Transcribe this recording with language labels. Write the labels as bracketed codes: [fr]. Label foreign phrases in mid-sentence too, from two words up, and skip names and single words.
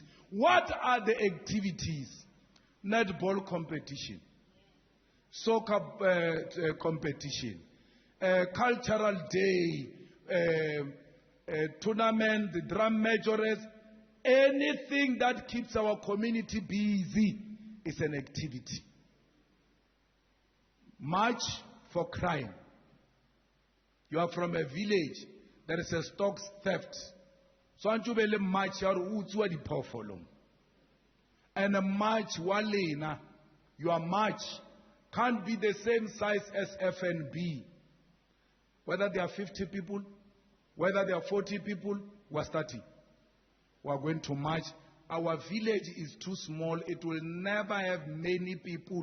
[en] What are the activities? Netball competition, soccer competition, cultural day, tournament, the drum majors, anything that keeps our community busy is an activity. March for crime. You are from a village, there is a stock theft. [st] So antubele march ya utswa diphoofolo. [en] And a march walena, your march can't be the same size as FNB. Whether there are 50 people, whether there are 40 people, we're starting. We're going to march. Our village is too small. It will never have many people.